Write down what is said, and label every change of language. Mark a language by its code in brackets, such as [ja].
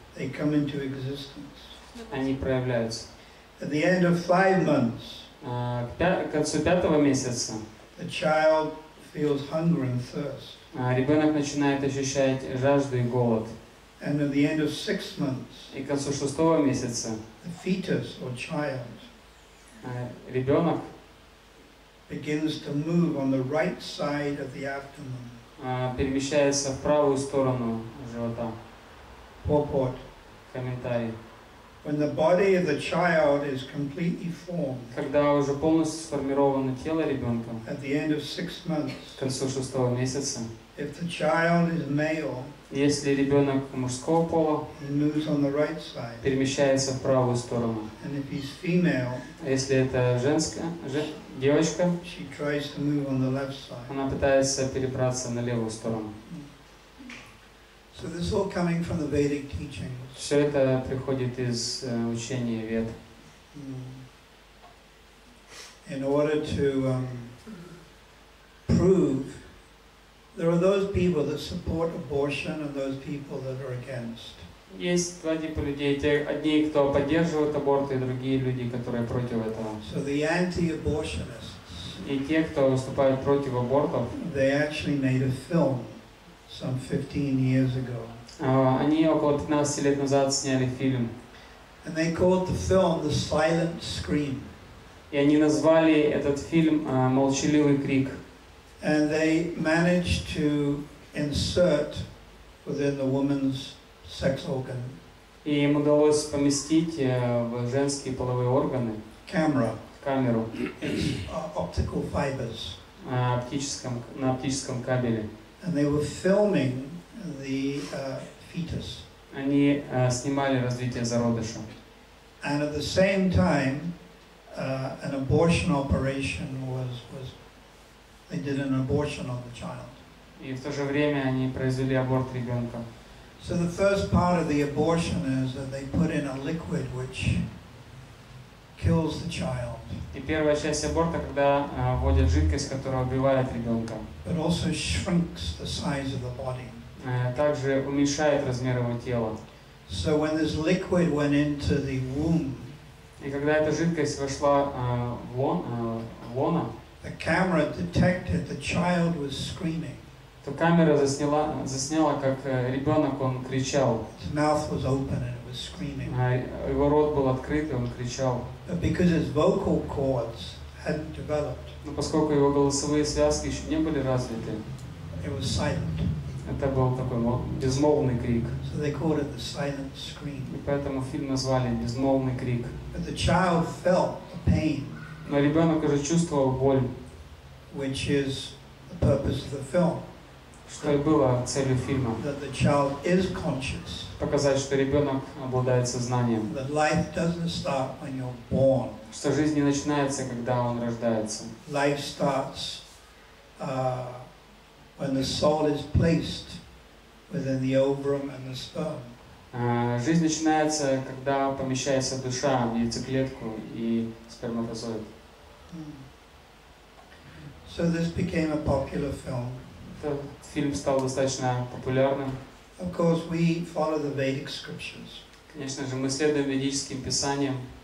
[en] They come into existence. [ru] Они проявляются. [en] At the end of 5 months, [ru] к концу 5-го месяца, [en] the child feels hunger and thirst. [ru] Ребенок начинает ощущать жажду и голод. [en] And at the end of 6 months, [ru] и к концу 6-го месяца, [en] the fetus or child [ru] ребенок [en] begins to move on the right side of the abdomen. [ru] Перемещается в правую сторону живота. [en] Purport. [ru] Комментарий. [en] When the body of the child is completely formed, [ru] когда уже полностью сформировано тело ребенка, [en] at the end of 6 months, [ru] к концу 6-го месяца, [en] if the child is male, [ru] если ребенок мужского пола, [en] he moves on the right side. [ru] Перемещается в правую сторону. [en] And if he's female, [ru] если это девочка, [en] she tries to move on the left side. [ru] Она пытается перебраться на левую сторону. [en] So this is all coming from the Vedic teachings. [ru] Все это приходит из учения Вед. [en] In order to prove, there are those people that support abortion and those people that are against. [ru] Есть два типа людей: одни, кто поддерживают аборт, и другие люди, которые против этого. [en] So the anti-abortionists. [ru] И те, кто выступают против абортов, [en] they actually made a film some 15 years ago. [ru] Они около 15 лет назад сняли фильм. [en] And they called the film The Silent Scream. [ru] И они назвали этот фильм «Молчаливый крик». [en] And they managed to insert within the woman's sex organ. [ru] И им удалось поместить в женские половые органы камеру [en] It's optical fibers. [ru] на оптическом кабеле. [en] And they were filming the fetus. [ru] Они снимали развитие зародыша. [en] And at the same time, an abortion operation they did an abortion on the child. [ru] И в то же время они произвели аборт ребенка. [en] So the first part of the abortion is that they put in a liquid which kills the child. [ru] И первая часть аборта, когда вводят жидкость, которая убивает ребенка. [en] But also shrinks the size of the body. [ru] Также уменьшает размер его тела. [en] So when this liquid went into the womb, [ru] и когда эта жидкость вошла в лоно, [en] the camera detected the child was screaming. [ru] То камера засняла, как ребенок, он кричал. [en] His mouth was open and it was screaming. [ru] Его рот был открыт, и он кричал. [en] But because his vocal cords hadn't developed, [ru] но поскольку его голосовые связки еще не были развиты, [en] it was silent. [ru] Это был такой безмолвный крик. [en] So they called it the silent scream. [ru] И поэтому фильм назвали «Безмолвный крик». [en] But the child felt the pain, [ru] но ребенок уже чувствовал боль, [en] which is the purpose of the film. [ru] Что и было целью фильма. [en] That the child is conscious. [ru] Показать, что ребенок обладает сознанием. [en] That life doesn't start when you're born. [ru] Что жизнь не начинается, когда он рождается. [en] Life starts when the soul is placed within the ovum and the sperm. [ru] Жизнь начинается, когда помещается душа в яйцеклетку и сперматозоид. [en] So this became a popular film. [ru] Этот фильм стал достаточно популярным. [en] Of course, we follow the Vedic scriptures. [ru] Конечно же, мы следуем ведическим писаниям.